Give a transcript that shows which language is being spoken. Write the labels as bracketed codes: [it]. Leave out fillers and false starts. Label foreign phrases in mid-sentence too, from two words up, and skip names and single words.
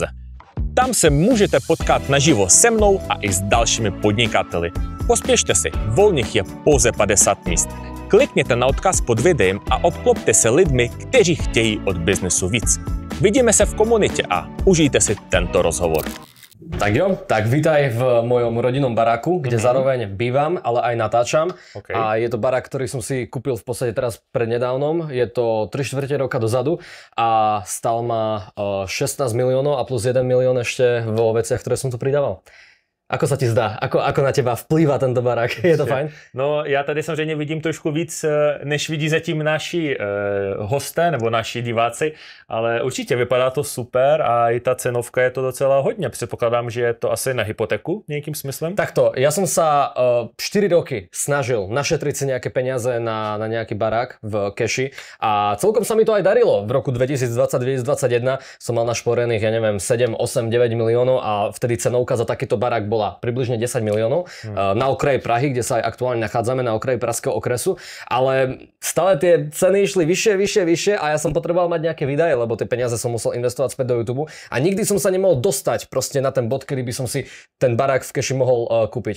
[cs] Tam se můžete potkat naživo se mnou a i s dalšími podnikateli. Pospěšte si, volných je pouze 50 míst. Klikněte na odkaz pod videem a obklopte se lidmi, kteří chtějí od biznesu víc. Vidíme se v komunitě a užijte si tento rozhovor. Tak jo, [sk] tak vítaj v mojom rodinnom baráku, kde zároveň bývam, ale aj natáčam. Okay. A je to barák, ktorý som si kúpil v podstate teraz prednedávnom. Je to 3/4 roka dozadu a stal ma 16 miliónov a plus 1 milión ešte vo veciach, ktoré som tu pridával. Ako sa ti zdá? Ako na teba vplývá tento barák? Je to fajn? [cs] No, já tady samozřejmě vidím trošku víc, než vidí zatím naši hosté nebo naši diváci, ale určitě vypadá to super a i ta cenovka je to docela hodně. Předpokládám, že je to asi na hypotéku nejakým smyslem? [sk] Takto, ja som sa 4 roky snažil našetriť si nejaké peniaze na nejaký barák v keši a celkom sa mi to aj darilo. V roku 2020-2021 som mal našporených, ja neviem, 7, 8, 9 miliónov a vtedy cenovka za takýto barák bol bola približne 10 miliónov na okraji Prahy, kde sa aj aktuálne nachádzame, na okraji pražského okresu, ale stále tie ceny išli vyššie a ja som potreboval mať nejaké výdaje, lebo tie peniaze som musel investovať späť do YouTube a nikdy som sa nemohol dostať proste na ten bod, kedy by som si ten barák v keši mohol kúpiť.